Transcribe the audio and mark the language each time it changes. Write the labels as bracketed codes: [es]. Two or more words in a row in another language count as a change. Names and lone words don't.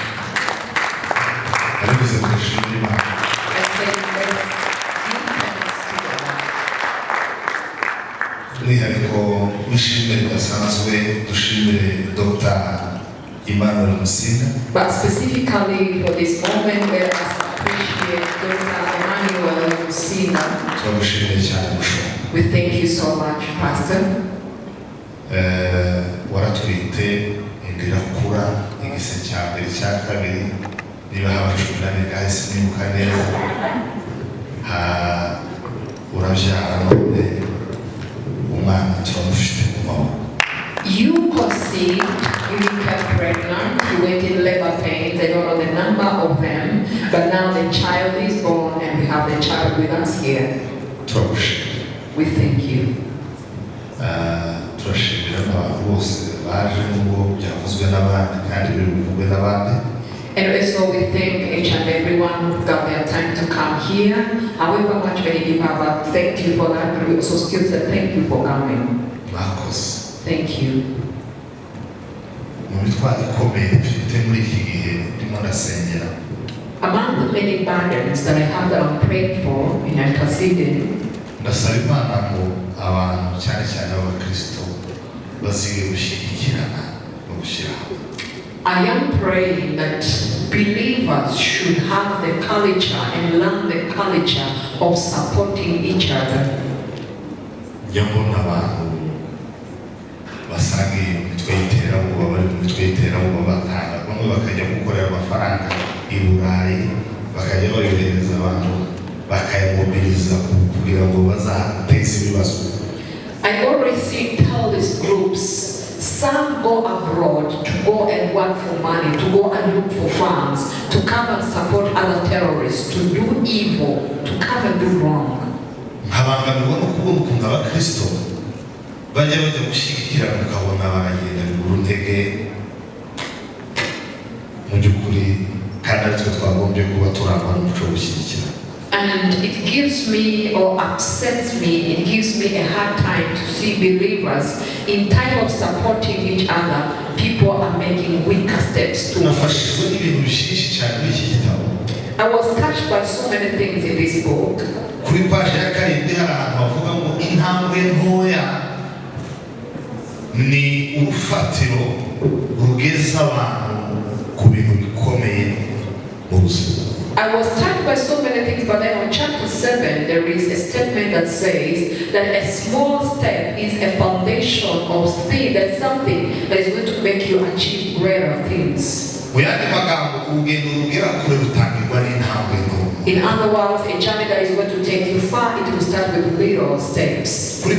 [en] I say let's give thanks. But specifically for this moment, let us appreciate Dr.Musinga. We thank you so much, Pastor. [rw] waratwite indira kura igise cyambere cya kabiri niba habashubirane guys nimuka neza urabyara none umwana turamufite mu maboko. [en] You conceived, you became pregnant, you went in labor pains, I don't know the number of them, but now the child is born and we have the child with us here. We thank you. [rw] turashimira abantu bose baje n'ubwo byavuzwe n'abandi kandi bivugwe n'abandi. [en] And also we thank each and everyone who got their time to come here. However much many people have thanked you for that, but we also still say thank you for coming. Thank you. Among the many burdens that I have that I'm praying for and I'm considering, [rw] ndasaba Imana ngo abantu cyane cyane abakristo bazige gushyigikirana no gushyira hamwe. [en] I am praying that believers should have the culture and learn the culture of supporting each other. [rw] Yambona abantu basangiye imitwe y'iterabwoba bari mu mitwe y'iterabwoba batanga bamwe bakajya gukorera amafaranga i Burayi bakajya bayohereza abantu bakayimobiliza kugira ngo bazateze ibibazo. [en] I always tell these groups, some go abroad to go and work for money, to go and look for funds, to come and support other terrorists, to do evil, to come and do wrong. [rw] Nkabangamirwa no kubona ukuntu abakristo bajya gushyigikira mukabona baragenda biguru ntege mu by'ukuri kandi aritwe twagombye kuba turangwa n'umuco wo gushyigikira. [en] And it gives me or upsets me, it gives me a hard time to see believers in time of supporting each other, people are making weaker steps to. I was touched by so many things in this book. [rw] Kuri page ya karindwi hari ahantu bavuga ngo intambwe ntoya ni urufatiro rugeza abantu ku bintu bikomeye mu buzima. [en] I was touched by so many things, but then on chapter 7, there is a statement that says that a small step is a foundation of things, that's something that is going to make you achieve greater things. In other words, a journey that is going to take you far, it will start with little steps.